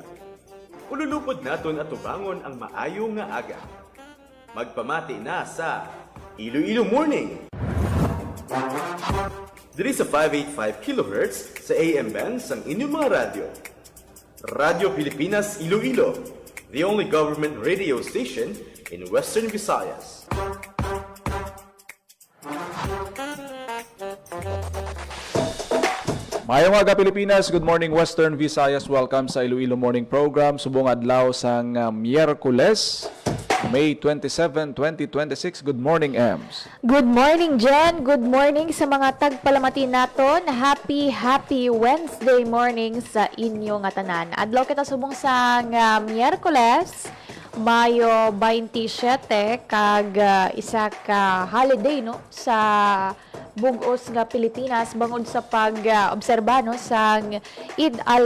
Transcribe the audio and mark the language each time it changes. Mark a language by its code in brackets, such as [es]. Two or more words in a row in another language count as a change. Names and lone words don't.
[hil] Ululupod naton at tubangon ang maayo nga aga. Magpamati na sa Iloilo Morning. Diri sa 585 kHz sa AM bands ang inyong mga radyo. Radyo Pilipinas Iloilo, [en] the only government radio station in Western Visayas. [hil] Mayong aga Pilipinas, [en] good morning [hil] Western Visayas. Welcome sa Iloilo Morning Program. Subong adlaw sang Miyerkules, May 27, 2026. [en] Good morning, Ems. Good morning, [hil] Jen. Good morning sa mga tagpalamati naton. [en] Happy Wednesday morning [hil] sa inyo nga tanan. Adlaw kita subong sang Miyerkules, Mayo 27, kag isa ka holiday no sa bugos nga Pilipinas bangod sa pag-obserba no sang Eid